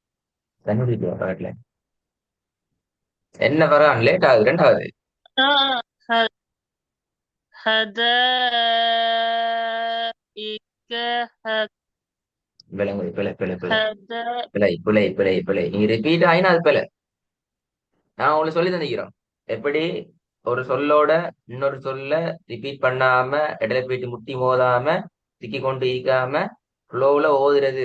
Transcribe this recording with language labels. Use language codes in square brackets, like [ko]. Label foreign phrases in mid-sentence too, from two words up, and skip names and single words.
[ta] கண்டுபிடிக்க வரல. என்ன வர லேட் ஆகுது ரெண்டாவது. [ar] ஆ ه- حدائق ه- [ta] விளங்குது. பிழை பிழை பிழை [ar] حدائق. [ta] பிழை பிழை பிழை பிழை. நீங்க ரிப்பீட் ஆயினா அது பிழை. நான் உங்களுக்கு சொல்லி தந்திக்கிறோம் எப்படி ஒரு சொல்லோட இன்னொரு சொல்ல ரிப்பீட் பண்ணாம இடையில போயிட்டு முட்டி மோதாம திக்கி கொண்டு இருக்காம ஃப்ளோல ஓதுறது.